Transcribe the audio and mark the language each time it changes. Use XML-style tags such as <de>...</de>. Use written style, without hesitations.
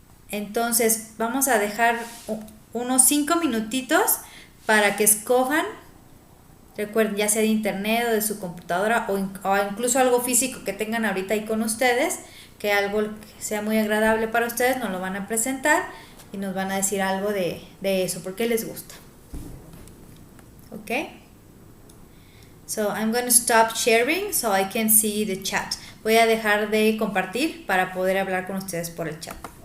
<es>Entonces vamos a dejar unos 5 minutitos para que escojan. Recuerden, ya sea de internet o de su computadora o incluso algo físico que tengan ahorita ahí con ustedes, que algo que sea muy agradable para ustedes, nos lo van a presentar y nos van a decir algo de eso, porque les gusta. ¿Ok?</es> <en>So, I'm going to stop sharing so I can see the chat.</en> <es>Voy a dejar de compartir para poder hablar con ustedes por el chat.</es>